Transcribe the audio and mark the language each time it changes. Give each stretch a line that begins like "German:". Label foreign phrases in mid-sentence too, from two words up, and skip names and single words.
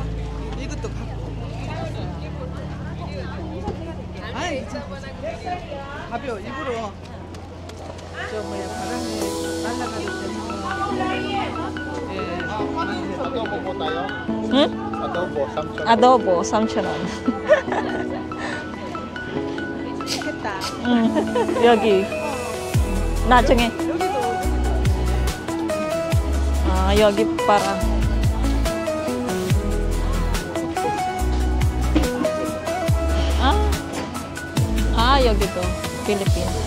Korean: 이것도 갖고. 아이, 가벼워. 일부러 저 뭐야 바람에 날아가기 때문에. 예.
Filipino: Adobo po tayo.
Korean: 응?
Filipino: Adobo, samchon.
Korean: 아도보 3,000원. 좋겠다. 여기. 나중에. 아, 여기 봐라. 아, 여기도. 필리핀.